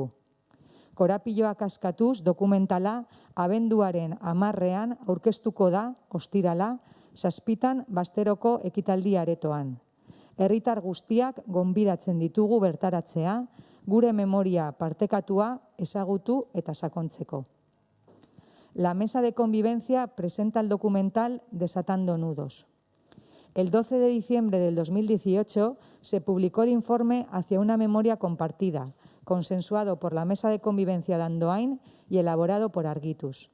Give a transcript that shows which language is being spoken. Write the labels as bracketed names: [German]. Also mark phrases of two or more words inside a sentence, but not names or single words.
[Basque] Korapiloak askatuz dokumentala abenduaren 10ean aurkeztuko da ostirala, 7 Basteroko ekitaldi aretoan. Herritar guztiak gonbidatzen ditugu bertaratzea, gure memoria partekatua ezagutu eta sakontzeko. [Spanish] La Mesa de Convivencia presenta el documental Desatando Nudos. El 12 de diciembre del 2018 se publicó el informe Hacia una memoria compartida, consensuado por la Mesa de Convivencia de Andoain y elaborado por Argituz.